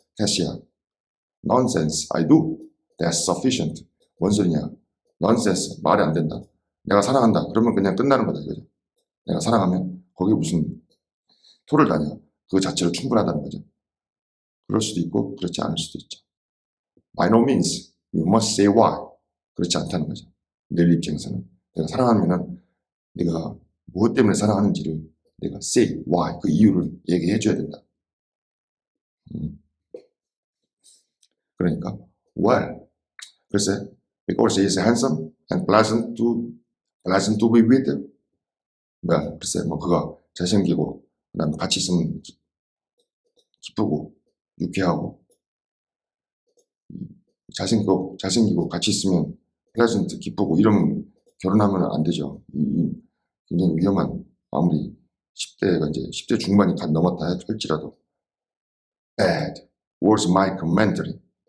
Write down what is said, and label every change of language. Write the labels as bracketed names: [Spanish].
[Korean] 캐시야. [English] Nonsense, I do. That's sufficient. [Korean] 뭔 소리냐? [English] Nonsense, [Korean] 말이 안 된다. 내가 사랑한다. 그러면 그냥 끝나는 거다. 그죠? 내가 사랑하면 거기 무슨 토를 다녀. 그 자체로 충분하다는 거죠. 그럴 수도 있고 그렇지 않을 수도 있죠. [English] By no means, you must say why. [Korean] 그렇지 않다는 거죠. 내 입장에서는 내가 사랑하면은 내가 무엇 때문에 사랑하는지를 내가 [English] say why [Korean] 그 이유를 얘기해 줘야 된다. [English] 그러니까 well, [Korean] 글쎄 [English] because he is handsome and pleasant to be with. [Korean] well, 글쎄 뭐 그가 잘생기고 그다음에 같이 있으면 기쁘고 유쾌하고 잘생기고 같이 있으면 pleasant 기쁘고 이러면 결혼하면 안 되죠. 굉장히 위험한 아무리 10대가 이제 10대 중반이 간 넘었다 할지라도 [English] bad was my commentary.